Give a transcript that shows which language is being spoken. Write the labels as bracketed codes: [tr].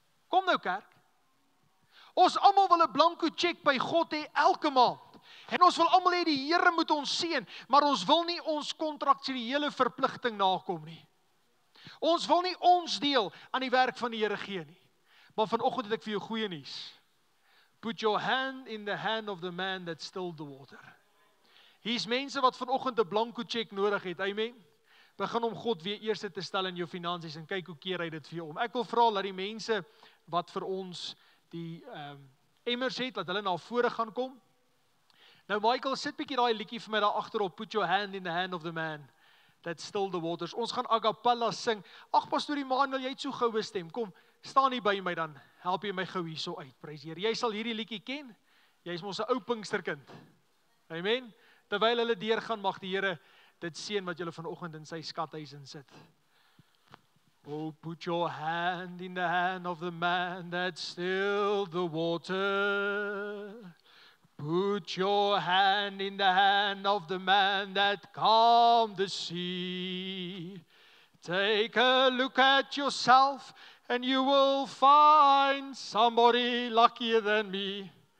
[af] Kom nou kerk. Ons almal wil 'n blanko cheque by God hê elke maand. En ons wil almal hê die Here moet ons seën, maar ons wil nie ons kontraktuele verpligting nakom nie. Ons wil nie ons deel aan die werk van die Here gee nie. Maar vanoggend het ek vir jou goeie nuus. [en] Put your hand in the hand of the man that stilled the water. [af] Hier's mense wat vanoggend 'n blanko cheque nodig het. Amen. Begin om God weer eerste te stel in jou finansies en kyk hoe keer hy dit vir jou om. Ek wil vra dat die mense wat vir ons die emmers het, dat hulle na vore gaan kom. Nou Michael, sit bietjie daai liedjie vir my daar agterop. [en] Put your hand in the hand of the man that stilled the waters. [af] Ons gaan a cappella sing. Ag Pastoor Emmanuel, jy het so goue stem. Kom, staan hier by my dan. Help jy my gou hierso uit. Prys die Here. Jy sal hierdie liedjie ken. Jy's mos 'n ou Pinksterkind. Amen. Terwyl hulle deurgaan, mag die Here dit seën wat julle vanoggend in sy skathuis insit. [en] Oh, put your hand in the hand of the man that stilled the water. Put your hand in the hand of the man that calmed the sea. Take a look at yourself and you will find somebody luckier than me.